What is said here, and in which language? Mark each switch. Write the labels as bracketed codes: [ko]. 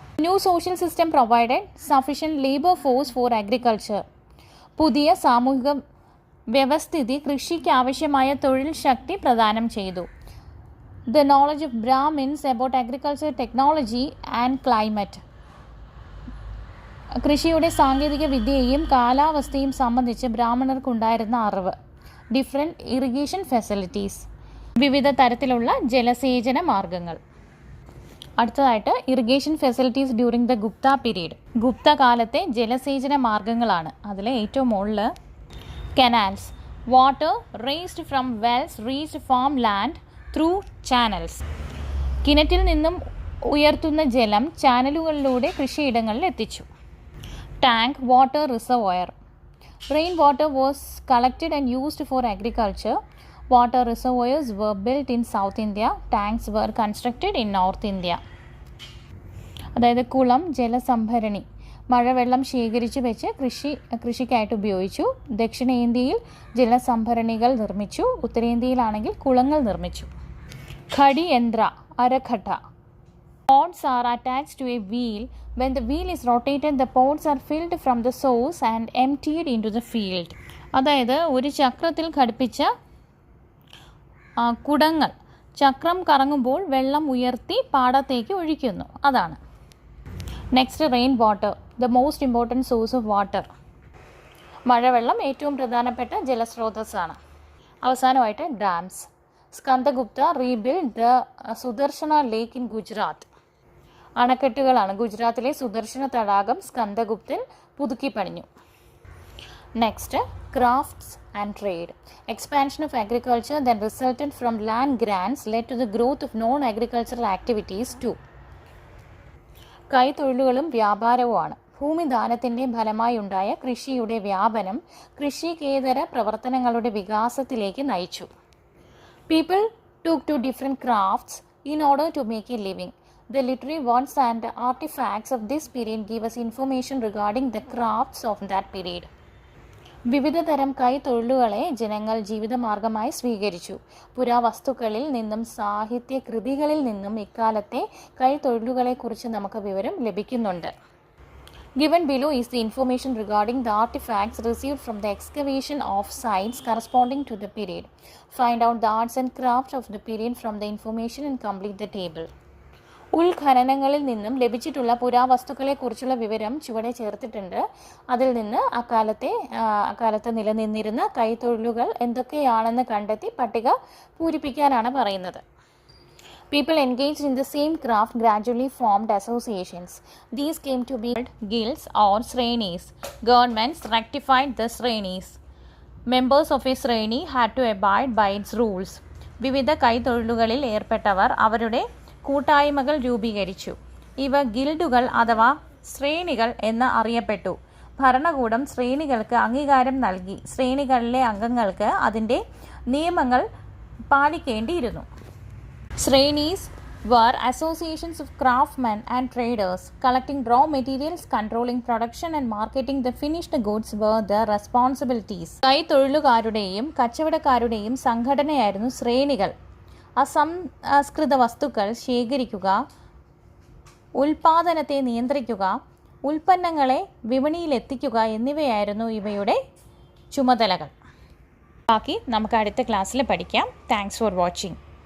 [en] New social system provided sufficient labour force for agriculture. [ml] പുതിയ സാമൂഹിക വ്യവസ്ഥിതി കൃഷിക്ക് ആവശ്യമായ തൊഴിൽ ശക്തി പ്രദാനം ചെയ്തു. [en] The knowledge of Brahmins about agriculture, technology and climate. [ml] കൃഷിയുടെ സാങ്കേതിക വിദ്യയെയും കാലാവസ്ഥയും സംബന്ധിച്ച് ബ്രാഹ്മണർക്കുണ്ടായിരുന്ന അറിവ്. [en] different irrigation facilities, [ml] വിവിധ തരത്തിലുള്ള ജലസേചന മാർഗങ്ങൾ. അടുത്തതായിട്ട് [en] Irrigation facilities during the Gupta period. [ml] Gupta കാലത്തെ ജലസേചന മാർഗങ്ങളാണ്. അതിൽ ഏറ്റവും മുകളിൽ [en] Canals, water raised from wells reached farm land through channels. [ml] കിണറ്റിൽ നിന്നും ഉയർത്തുന്ന ജലം ചാനലുകളിലൂടെ കൃഷിയിടങ്ങളിൽ എത്തിച്ചു. [en] Tank, water reservoir. Rain water was collected and used for agriculture. Water reservoirs were built in South India. Tanks were constructed in North India. [ml] അതായത് കുളം, ജലസംഭരണി, മഴവെള്ളം ശേഖരിച്ചു വെച്ച് കൃഷിക്കായിട്ട് ഉപയോഗിച്ചു. ദക്ഷിണേന്ത്യയിൽ ജലസംഭരണികൾ നിർമ്മിച്ചു. ഉത്തരേന്ത്യയിലാണെങ്കിൽ കുളങ്ങൾ നിർമ്മിച്ചു. ഖടി യന്ത്ര, അരഖട്ട. [en] Pods are attached to a wheel. When the wheel is rotated, the pods are filled from the source and emptied into the field. [ml] അതായത് ഒരു ചക്രത്തിൽ ഘടിപ്പിച്ച കുടങ്ങൾ ചക്രം കറങ്ങുമ്പോൾ വെള്ളം ഉയർത്തി പാടത്തേക്ക് ഒഴിക്കുന്നു. അതാണ്. [en] Next, rain water, the most important source of water. [ml] മഴവെള്ളം ഏറ്റവും പ്രധാനപ്പെട്ട ജലസ്രോതസ്സാണ്. അവസാനമായിട്ട് [en] Dams. Skandagupta rebuilt the Sudarshana lake in Gujarat. [ml] അണക്കെട്ടുകളാണ്. ഗുജറാത്തിലെ സുദർശന തടാകം സ്കന്ദഗുപ്തൻ പുതുക്കി പണിഞ്ഞു. [en] Next, crafts and trade. Expansion of agriculture that resulted from land grants led to the growth of non-agricultural activities too. [ml] കൈത്തൊഴിലുകളും വ്യാപാരവുമാണ്. ഭൂമിദാനത്തിൻ്റെ ഫലമായി ഉണ്ടായ കൃഷിയുടെ വ്യാപനം കൃഷികേതര പ്രവർത്തനങ്ങളുടെ വികാസത്തിലേക്ക് നയിച്ചു. [en] People took to different crafts in order to make a living. The literary works and artifacts of this period give us information regarding the crafts of that period. [ml] വിവിധ തരം കൈത്തൊഴിലുകളെ ജനങ്ങൾ ജീവിതമാർഗമായി സ്വീകരിച്ചു. പുരാവസ്തുക്കളിൽ നിന്നും സാഹിത്യ കൃതികളിൽ നിന്നും ഇക്കാലത്തെ കൈത്തൊഴിലുകളെക്കുറിച്ച് നമുക്ക് വിവരം ലഭിക്കുന്നുണ്ട്. [en] Given below is the information regarding the artifacts received from the excavation of sites corresponding to the period. Find out the arts and crafts of the period from the information and complete the table. [ml] ഉൾഖനനങ്ങളിൽ നിന്നും ലഭിച്ചിട്ടുള്ള പുരാവസ്തുക്കളെക്കുറിച്ചുള്ള വിവരം ചുവടെ ചേർത്തിട്ടുണ്ട്. അതിൽ നിന്ന് അക്കാലത്ത് നിലനിന്നിരുന്ന കൈത്തൊഴിലുകൾ എന്തൊക്കെയാണെന്ന് കണ്ടെത്തി പട്ടിക പൂരിപ്പിക്കാനാണ് പറയുന്നത്. [en] People engaged in the same craft gradually formed associations. These came to be guilds or srenis. Governments rectified the srenis. Members of a sreni had to abide by its rules. [ml] വിവിധ കൈത്തൊഴിലുകളിൽ ഏർപ്പെട്ടവർ അവരുടെ കൂട്ടായ്മകൾ രൂപീകരിച്ചു. ഇവ ഗിൽഡുകൾ അഥവാ ശ്രേണികൾ എന്ന് അറിയപ്പെട്ടു. ഭരണകൂടം ശ്രേണികൾക്ക് അംഗീകാരം നൽകി. ശ്രേണികളിലെ അംഗങ്ങൾക്ക് അതിൻ്റെ നിയമങ്ങൾ പാലിക്കേണ്ടിയിരുന്നു. [en] Shrenis were associations of craftsmen and traders. Collecting raw materials, controlling production and marketing the finished goods were their responsibilities. [ml] കൈത്തൊഴിലുകാരുടെയും കച്ചവടക്കാരുടെയും സംഘടനയായിരുന്നു ശ്രേണികൾ. അസംസ്കൃത വസ്തുക്കൾ ശേഖരിക്കുക, ഉൽപാദനത്തെ നിയന്ത്രിക്കുക, ഉൽപ്പന്നങ്ങളെ വിപണിയിലെത്തിക്കുക എന്നിവയായിരുന്നു ഇവയുടെ ചുമതലകൾ. ബാക്കി നമുക്ക് അടുത്ത ക്ലാസ്സിൽ പഠിക്കാം. [en] Thanks for watching.